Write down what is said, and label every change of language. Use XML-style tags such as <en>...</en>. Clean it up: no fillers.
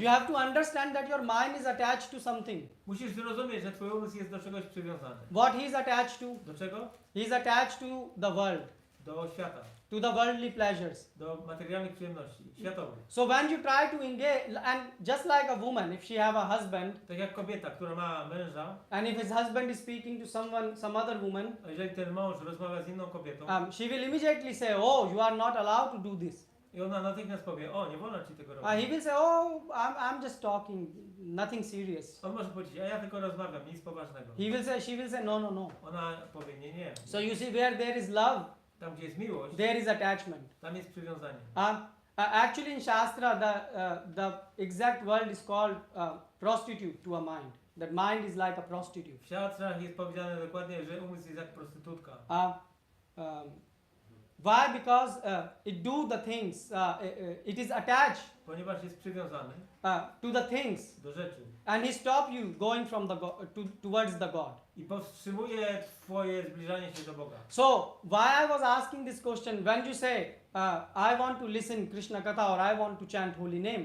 <en>you have to understand that your mind is attached to something.</en> <pl>musisz zrozumieć, że twój umysł jest do czegoś przywiązany.</pl> <en>What he is attached to?</en> <pl>Do czego?</pl> <en>He is attached to the world,</en> <pl>Do świata,</pl> <en>to the worldly pleasures.</en> <pl>do materialnych przyjemności, światowych.</pl> <en>So when you try to engage, and just like a woman, if she have a husband,</en> <pl>Tak jak kobieta, która ma męża,</pl> <en>and if his husband is speaking to some other woman,</en> <pl>a jeżeli ten mąż rozmawia z inną kobietą,</pl> <en>she will immediately say, "Oh, you are not allowed to do this."</en> <pl>I ona natychmiast powie, o, nie wolno ci tego</pl> <en>He</en> <pl>robić.</pl> <en>will say, oh, I'm just talking, nothing serious.</en> <pl>On może powiedzieć, a ja tylko rozmawiam, nic poważnego.</pl> <en>She will say, no, no, no.</en> <pl>Ona powie, nie, nie.</pl> <en>So you see, where there is love,</en> <pl>Tam, gdzie jest miłość,</pl> <en>there is attachment.</en> <pl>tam jest przywiązanie.</pl> <en>Actually, in Shastra, the exact word is called prostitute to a mind. That mind is like a prostitute.</en> <pl>W siatrach jest powiedziane dokładnie, że umysł jest jak prostytutka.</pl> <en>Why? Because it do the things. It is attached</en> <pl>Ponieważ jest przywiązany</pl> <en>to the things,</en> <pl>do rzeczy.</pl> <en>and he stop you going from the towards the God.</en> <pl>I powstrzymuje twoje zbliżanie się do Boga.</pl> <en>So why I was asking this question? When you say I want to listen Krishna Katha or I want to chant holy name,</en>